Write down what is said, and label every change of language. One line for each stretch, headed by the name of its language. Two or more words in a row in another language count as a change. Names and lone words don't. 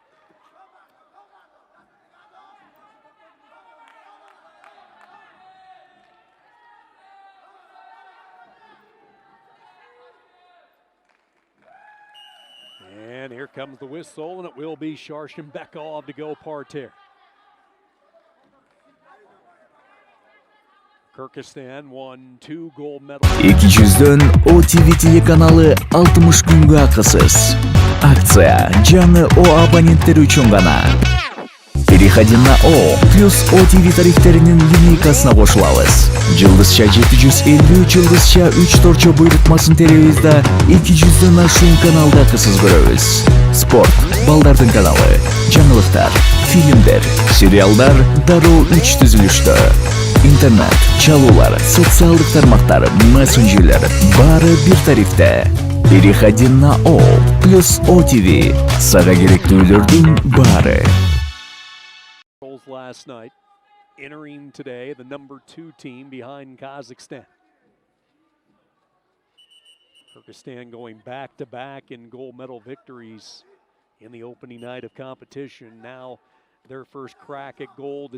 English: And here comes the whistle, and it will be Sharanshenbekov to go parterre. Kyrgyzstan won 2 gold medals.
Kyrgyz: 200'дөн OTV телеканалы 60 күнгө акысыз. Акция жаңы О абоненттери үчүн гана.
Russian: Переходи на
Kyrgyz: О плюс OTV тарифтеринин линейкасына кошулабыз. Жылдызча 750, жылдызча 3 торчо буйрутмасын теребиз да 200'дөн ашуун каналда акысыз көрөбүз. Спорт, балдардын каналы, жаңылыктар, фильмдер, сериалдар дароо 3 түзүлүштө. Интернет, чалуулар, социалдык тармактар, мессенджерлер баары бир тарифте.
Russian: Переходи на О плюс OTV.
Kyrgyz: Сага керектүүлөрдүн баары.
English: Last night, entering today the number 2 team behind Kazakhstan. Kyrgyzstan going back-to-back in gold medal victories in the opening night of competition. Now their first crack at gold.